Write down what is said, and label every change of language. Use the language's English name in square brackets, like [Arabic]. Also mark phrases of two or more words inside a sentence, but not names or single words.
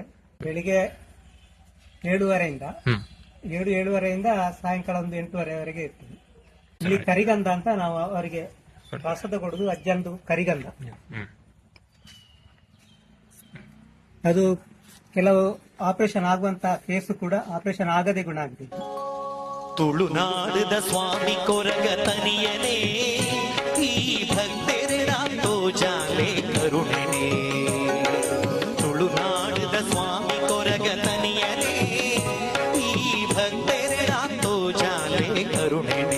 [Kannada] ಬೆಳಿಗ್ಗೆ 7:30ಯಿಂದ 7:30ರಿಂದ ಸಾಯಂಕಾಲ ಒಂದು 8:30ವರೆಗೆ ಇರ್ತದೆ. ಇಲ್ಲಿ ಕರಿಗಂಧ ಅಂತ ನಾವು ಅವರಿಗೆ ಪ್ರಸಾದ ಕೊಡುದು. ಅಜ್ಜಂದು ಕರಿಗಂಧ. ಅದು ಕೆಲವು ಆಪರೇಷನ್ ಆಗುವಂತ ಕೇಸು ಕೂಡ ಆಪರೇಷನ್ ಆಗದೆ ಗುಣ ಆಗಿದೆ. [Tulu] ತುಳುನಾಡದ ಸ್ವಾಮಿ ಕೊರಗ ತನಿಯನೇ ಈ ಭಕ್ತರೆರಾಂತೋ ಜಾಲೆ ಕರುಣೆನೇ. ತುಳುನಾಡದ ಸ್ವಾಮಿ ಕೊರಗ ತನಿಯನೇ ಈ ಭಕ್ತರೆರಾಂತೋ ಜಾಲೆ ಕರುಣೆನೇ.